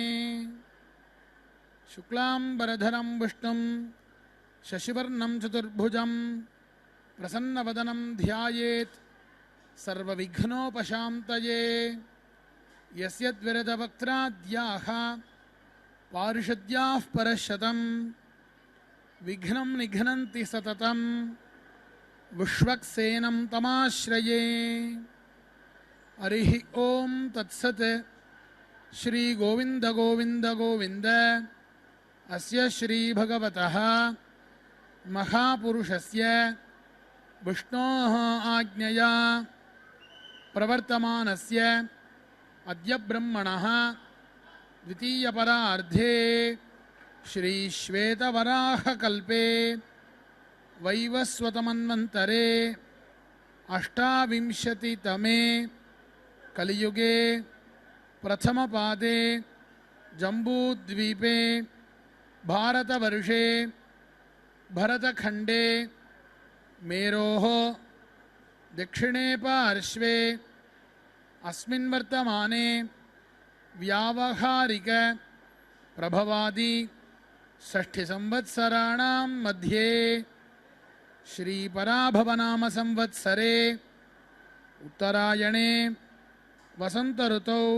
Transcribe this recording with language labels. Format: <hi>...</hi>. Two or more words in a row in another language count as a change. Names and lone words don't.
<sa>ಶುಕ್ಲಾಂಬರಧರಂ ವಿಷ್ಣುಂ ಶಶಿವರ್ಣಂ ಚತುರ್ಭುಜಂ ಪ್ರಸನ್ನವದನಂ ಧ್ಯಾಯೇತ್ ಸರ್ವವಿಘ್ನೋಪಶಾಂತಯೇ ಯಸ್ಯದ್ವಿರತವಕ್ತ್ರಾದ್ಯಾಃ ಪಾರಿಷದ್ಯಾಃ ಪರಶತಂ ವಿಘ್ನಂ ನಿಘ್ನಂತಿ ಸತತಂ ವಿಶ್ವಕ್ಸೇನಂ ತಮಾಶ್ರಯೇ. ಹರಿ ಓಂ ತತ್ಸತ್. ಶ್ರೀ ಗೋವಿಂದ ಗೋವಿಂದ ಗೋವಿಂದ. ಅಸ್ಯ ಶ್ರೀ ಭಗವತಃ ಮಹಾಪುರುಷಸ್ಯ ವಿಷ್ಣೋಃ ಆಜ್ಞೆಯ ಪ್ರವರ್ತಮಾನಸ್ಯ ಅದ್ಯ ಬ್ರಹ್ಮಣಃ ದ್ವಿತೀಯಪರಾರ್ಧೇ ಶ್ರೀ ಶ್ವೇತವರಾಹಕಲ್ಪೆ ವೈವಸ್ವತಮನ್ವಂತರೆ ಅಷ್ಟಾವಿಂಶತಿತಮೇ ಕಲಿಯುಗೆ ಪ್ರಥಮಪಾದೆ ಜಂಬೂದ್ವೀಪೆ ಭಾರತವರ್ಷೆ ಭರತಖಂಡೆ ಮೇರೋಃ ದಕ್ಷಿಣೇ ಪಾರ್ಶ್ವೆ अस्मिन् वर्तमाने व्यावहारिक प्रभवादि षष्ठिसंवत्सराणां मध्ये श्रीपराभवनाम संवत्सरे उत्तरायणे वसन्तऋतौ</sa>